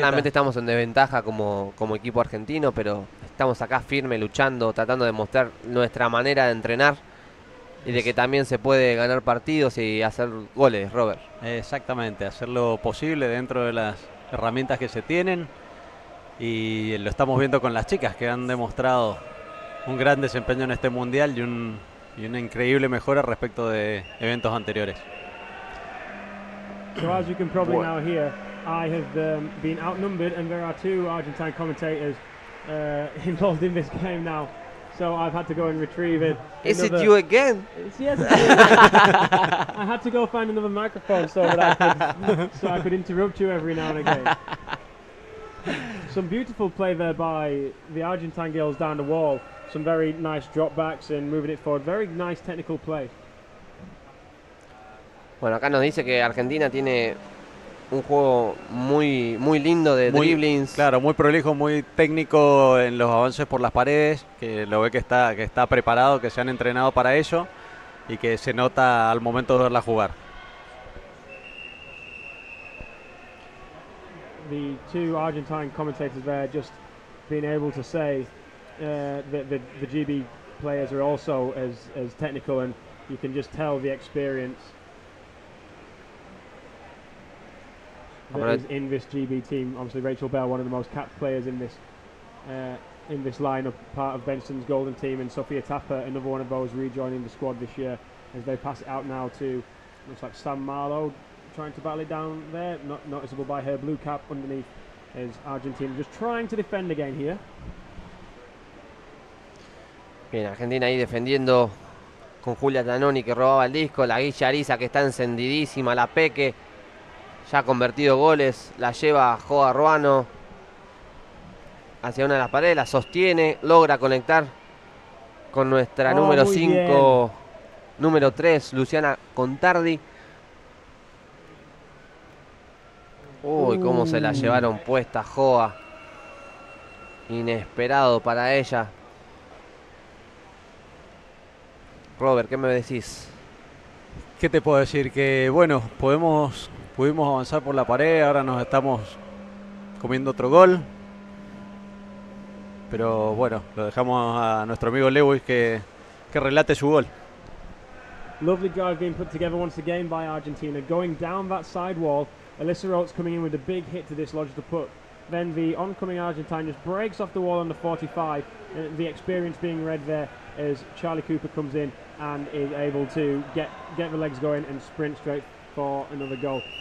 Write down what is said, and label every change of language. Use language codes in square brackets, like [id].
[es] Claramente estamos en desventaja como equipo argentino, pero estamos acá firme, luchando, tratando de mostrar nuestra manera de entrenar y de que también se puede ganar partidos y hacer goles, Robert. Exactamente, hacer lo posible dentro de las herramientas que se tienen, y lo estamos viendo con las chicas, que han demostrado un gran desempeño en este mundial y una increíble mejora respecto de eventos anteriores. [en] So as you can probably now hear, I have been outnumbered, and there are 2 Argentine commentators involved in this game now. so I've had to go and retrieve it. Is it you again? Yes. I had to go find another microphone so that I could interrupt you every now and again. Some beautiful play there by the Argentine girls down the wall. Some very nice dropbacks and moving it forward. Very nice technical play. [es] Bueno, acá nos dice que Argentina tiene un juego muy lindo de dribblings. Claro, muy prolijo, muy técnico en los avances por las paredes, que lo ve que está preparado, que se han entrenado para ello y que se nota al momento de verla jugar. [en] The two Argentine commentators there just being able to say that the GB players are also as technical, and you can just tell the experience that is in this GB team. Obviously, Rachel Bell, one of the most capped players in this lineup, part of Benson's golden team, and Sophia Tapper, another one of those rejoining the squad this year, as they pass it out now to, looks like Sam Marlowe, trying to battle it down there, not noticeable by her blue cap underneath, as Argentina just trying to defend again here. [es] Bien, Argentina ahí defendiendo con Julia Tanoni que robaba el disco, la Guilla Ariza que está encendidísima, la Peque ya ha convertido goles, la lleva Joa Ruano hacia una de las paredes, la sostiene, logra conectar con nuestra número 5, número 3, Luciana Contardi. Uy, cómo se la llevaron puesta Joa. Inesperado para ella. Robert, ¿qué me decís? ¿Qué te puedo decir? Que bueno, pudimos avanzar por la pared, ahora nos estamos comiendo otro gol. Pero bueno, lo dejamos a nuestro amigo Lewis que relate su gol. [en] Lovely guard being put together once again by Argentina. Going down that side wall, Alyssa Oates coming in with a big hit to dislodge the puck. Then the oncoming Argentine just breaks off the wall on the 45. And the experience being read there as Charlie Cooper comes in and is able to get the legs going and sprint straight for another goal.